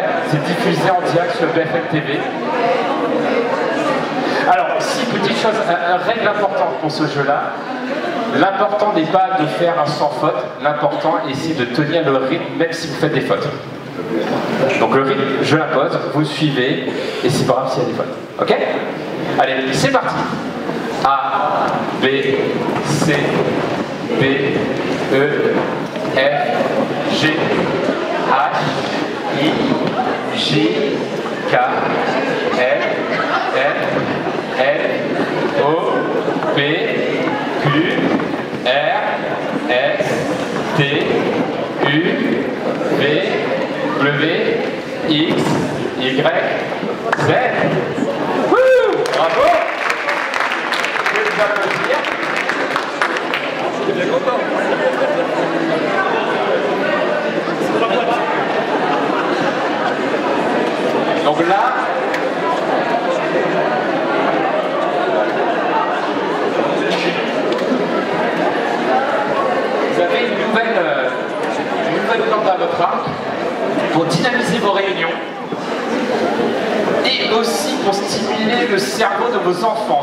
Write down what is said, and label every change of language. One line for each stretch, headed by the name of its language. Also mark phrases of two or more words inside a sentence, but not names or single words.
French: C'est diffusé en direct sur BFM TV. Alors, si, petite chose, règle importante pour ce jeu-là, l'important n'est pas de faire un sans faute, l'important est ici de tenir le rythme même si vous faites des fautes. Donc le rythme, je l'impose, vous suivez, et c'est pas grave s'il y a des fautes. Ok? Allez, c'est parti. A, B, C, D, E, F, G, H, I, J, K, L, M, N, O, P, Q, R, S, T, U, V, W, X, Y, Z. Wouh! Bravo! Je vais vous applaudir. Je suis bien content. Donc là, vous avez une nouvelle plante à votre arc pour dynamiser vos réunions et aussi pour stimuler le cerveau de vos enfants.